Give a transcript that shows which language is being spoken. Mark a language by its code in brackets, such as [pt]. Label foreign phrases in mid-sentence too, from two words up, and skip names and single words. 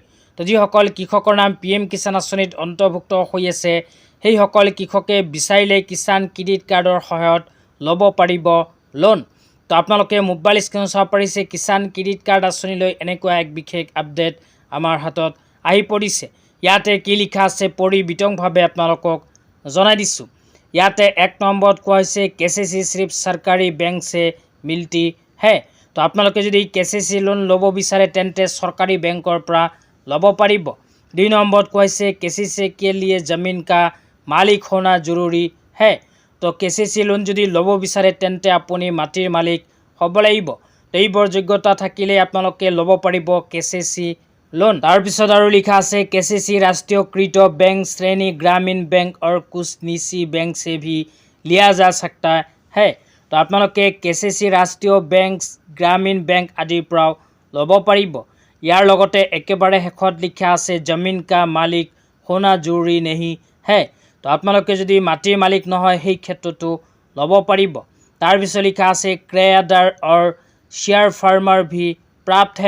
[as] তো যিসকল কৃষকৰ নাম PM কিষাণ আঁচনিত অন্তৰ্ভুক্ত হৈ আছে, সেইসকল কৃষকে বিচাৰিলে কিষাণ ক্ৰেডিট কাৰ্ডৰ সহায়ত ল'ব পাৰিব লোন। তো আপোনালোকে [en] mobile screen [as] চাব পাৰিছে কিষাণ ক্ৰেডিট কাৰ্ড আঁচনিলৈ এনেকুৱা এক বিশেষ আপডেট আমাৰ হাতত আহি পৰিছে। ইয়াতে কি লিখা আছে পঢ়ি বিতংভাৱে আপোনালোকক জনাই দিছোঁ। ইয়াতে 1 নম্বৰত কোৱা হৈছে [hi] KCC सिर्फ सरकारी बैंक से मिलती है। [as] তো আপোনালোকে যদি KCC লোন ল'ব বিচাৰে তেন্তে চৰকাৰী বেংকৰ পৰা ল'ব পাৰিব। 2 নম্বৰত কোৱা হৈছে [hi] KCC के लिए ज़मीन का मालिक होना जरूरी है। [as] তো KCC লোন যদি ল'ব বিচাৰে তেন্তে আপুনি মাটিৰ মালিক হ'ব লাগিব। এইবোৰ যোগ্যতা থাকিলে আপোনালোকে ল'ব পাৰিব KCC লোন। তাৰপিছত আৰু লিখা আছে [hi] KCC राष्ट्रीयकृत बैंक श्रेणी ग्रामीण बैंक और कुछ निजी बैंक से भी लिया जा सकता है। [as] তো আপোনালোকে KCC ৰাষ্ট্ৰীয় বেংক, গ্ৰামীণ বেংক আদিৰ পৰাও ল'ব পাৰিব। ইয়াৰ লগতে একেবাৰে শেষত লিখা আছে [hi] ज़मीन का मालिक होना ज़रूरी नहीं है। [as] তো আপোনালোকে যদি মাটিৰ মালিক নহয় সেই ক্ষেত্ৰতো ল'ব পাৰিব। তাৰপিছত লিখা আছে [hi] किरायेदार और [en] share farmer [hi] भी प्राप्त है।